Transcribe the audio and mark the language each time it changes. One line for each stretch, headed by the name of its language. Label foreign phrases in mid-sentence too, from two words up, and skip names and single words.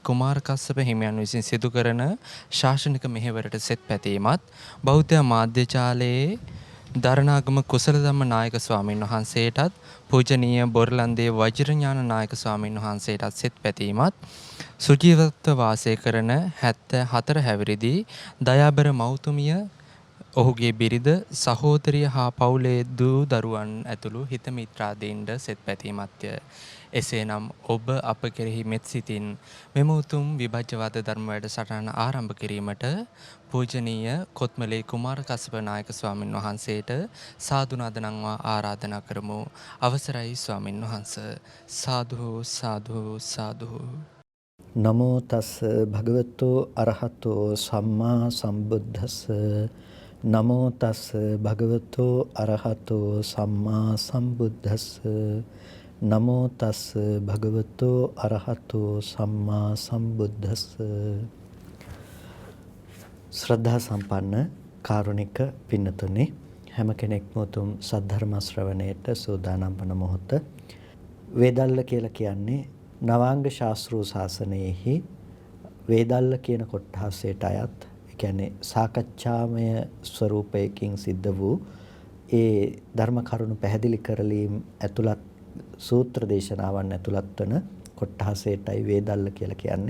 Sinhala: කුමාරකස්සප හිමියන් විසින් සිදු කරන ශාසනික මෙහෙවරට සෙත් පැතීමත් බෞද්ධ මාධ්‍යජාලයේ දරණාගම කුසලධම්ම නායක ස්වාමීන් වහන්සේටත් පූජනීය බොරලන්දේ වජිරඥාන නායක ස්වාමීන් වහන්සේටත් සෙත් පැතීමත් සුජීවත්ව වාසය කරන 74 හැවිරිදි දයාබර මෞතුමිය ඔහුගේ බිරිඳ සහෝදරිය හා පවුලේ දූ දරුවන් ඇතුළු හිත මිත්‍රාදීන්ට සෙත් පැතීමත්ය. එසේනම් ඔබ අප කෙරෙහි මෙත් සිතින් මෙම උතුම් විභජ්‍යවාද ධර්ම වැඩසටහන ආරම්භ කිරීමට පූජනීය කොත්මලේ කුමාරකස්සප නායක ස්වාමින් වහන්සේට සාදුනාද නම්වා ආරාධනා කරමු. අවසරයි ස්වාමින් වහන්ස. සාදු සාදු සාදු.
Pali: නමෝ තස් භගවතෝ අරහතෝ සම්මා සම්බුද්දස්ස. නමෝ තස් භගවතෝ අරහතෝ සම්මා සම්බුද්දස්ස. නමෝ තස් භගවතෝ අරහතෝ සම්මා සම්බුද්දස්ස.
Sinhala: ශ්‍රද්ධා සම්පන්න කාරුණික පින්නතුනි, හැම කෙනෙක්ම උතුම් සද්ධර්ම ශ්‍රවණයට සූදානම් වන මොහොත. වේදල්ල කියලා කියන්නේ නවාංග ශාස්ත්‍රූ ශාසනයෙහි වේදල්ල කියන කොටහසට අයත්, ඒ කියන්නේ සාකච්ඡාමය ස්වරූපයකින් සිද්ධ වූ ඒ ධර්ම කරුණු පැහැදිලි කරලීම් ඇතුළත් සූත්‍ර දේශනාවන් ඇතුළත් වන කොටහසටයි වේදල්ල කියලා කියන්නේ.